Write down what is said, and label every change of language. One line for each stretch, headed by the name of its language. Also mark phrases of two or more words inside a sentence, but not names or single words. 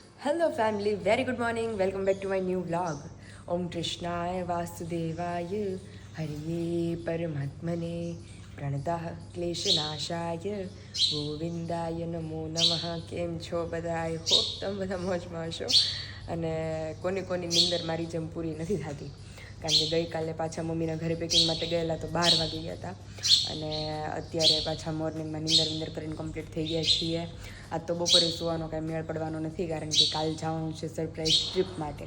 English: Hello family, very good morning. Welcome back to my new vlog.
Sanskrit: ओम कृष्णाय वासुदेवाय हरये परमात्मने प्रणतः क्लेशनाशाय गोविन्दाय नमो नमः.
Gujarati: કેમ છો બધા?
English: I hope
Gujarati: તમે બધા મોજમાં હશો અને કોની નિંદર મારી જેમ પૂરી નથી થતી, કારણ કે ગઈકાલે પાછા મમ્મીના ઘરે પેકિંગ માટે ગયેલા તો 12 વાગી ગયા હતા અને અત્યારે પાછા મોર્નિંગમાં નિંદર કરીને કમ્પ્લીટ થઈ ગયા છીએ. આજ તો બપોરે સુવાનો કાંઈ મેળ પડવાનો નથી, કારણ કે કાલ જવાનું છે
English: surprise trip
Gujarati: માટે.